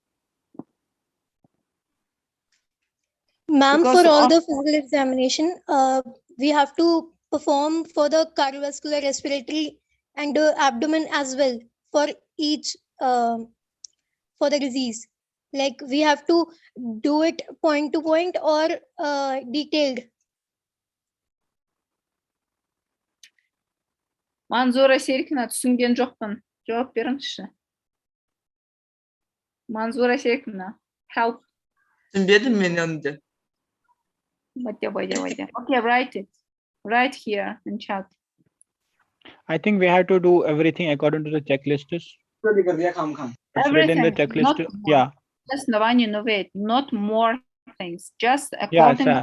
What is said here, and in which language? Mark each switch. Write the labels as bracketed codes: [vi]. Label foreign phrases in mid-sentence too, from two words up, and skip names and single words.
[en] Ma'am, for all the physical examination, we have to perform for the cardiovascular, respiratory, and abdomen as well for each for the disease. Like we have to do it point to point or detailed. [kk] Manzura Serikina түсінген жоқпын. Жауап беріңізші. Manzura Serikina, help. Түсінбедім мен оны. [en] Okay, write it. Right here in chat. I think we have to do everything according to the checklist. It's written in the checklist. Just not more things. Just according